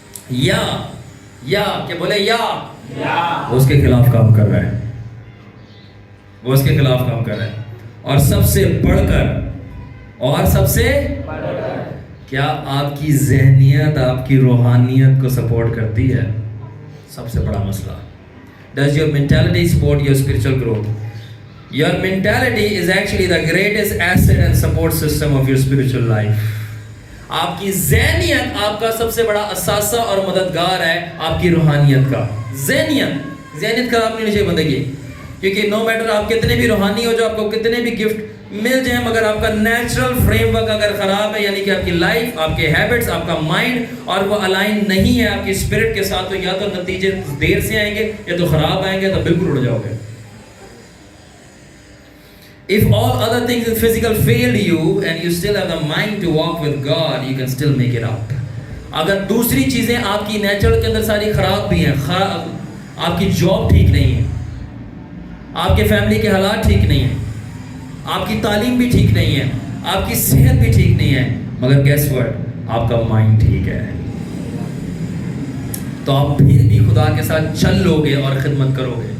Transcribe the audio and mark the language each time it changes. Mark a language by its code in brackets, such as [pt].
[ur] یا کہ بولے یا وہ اس کے خلاف کام کر رہا ہے, وہ اس کے خلاف کام کر رہا ہے. اور سب سے بڑھ کر, اور سب سے کیا آپ کی ذہنیت آپ کی روحانیت کو سپورٹ کرتی ہے؟ سب سے بڑا مسئلہ. [en] Does your mentality support your spiritual growth? Your mentality is actually the greatest asset and support system of your spiritual life. [ur] آپ کی ذہنیت آپ کا سب سے بڑا اثاثہ اور مددگار ہے آپ کی روحانیت کا. ذہنیت خراب نہیں ہونی چاہیے بندے کی, کیونکہ [en] no matter [ur] آپ کتنے بھی روحانی ہو جاؤ, آپ کو کتنے بھی گفٹ مل جائیں, مگر آپ کا نیچرل فریم ورک اگر خراب ہے, یعنی کہ آپ کی لائف, آپ کے ہیبٹس, آپ کا مائنڈ, اور وہ الائن نہیں ہے آپ کی اسپرٹ کے ساتھ, تو یا تو نتیجے دیر سے آئیں گے, یا تو خراب آئیں گے, تو بالکل اڑ جاؤ گے. [en] If all other things in physical failed you and you still have the mind to walk with God, you can still make it out. [ur] اگر دوسری چیزیں آپ کی نیچرل کے اندر ساری خراب بھی ہیں, آپ کی جاب ٹھیک نہیں ہے, آپ کے فیملی کے حالات ٹھیک نہیں ہیں, آپ کی تعلیم بھی ٹھیک نہیں ہے, آپ کی صحت بھی ٹھیک نہیں ہے, مگر [en] guess what, [ur] آپ کا مائنڈ ٹھیک ہے, تو آپ پھر بھی خدا کے ساتھ چل لو گے اور خدمت کرو گے.